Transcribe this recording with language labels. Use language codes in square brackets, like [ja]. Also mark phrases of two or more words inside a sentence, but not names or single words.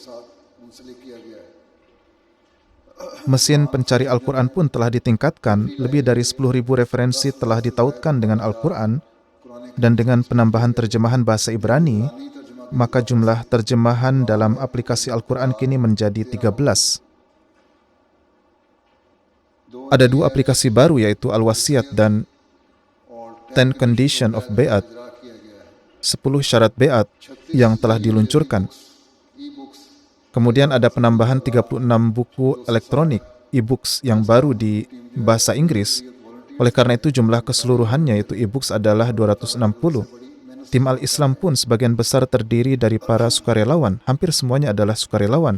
[id] Mesin pencari Al-Quran pun telah ditingkatkan, lebih dari 10.000 referensi telah ditautkan dengan Al-Quran, dan dengan penambahan terjemahan bahasa Ibrani, maka jumlah terjemahan dalam aplikasi Al-Quran kini menjadi 13. Ada 2 aplikasi baru, yaitu Al-Wasiat dan [ur] اور [en] 10 Condition of Bay'at, [ur] اجرا کیا گیا ہے. [id] 10 syarat Bay'at yang telah diluncurkan. [en] e-books [id] Kemudian ada penambahan 36 buku elektronik, e-books yang baru di bahasa Inggris. Oleh karena itu jumlah keseluruhannya yaitu e-books adalah 260. Tim Al-Islam pun sebagian besar terdiri dari para sukarelawan, hampir semuanya adalah sukarelawan.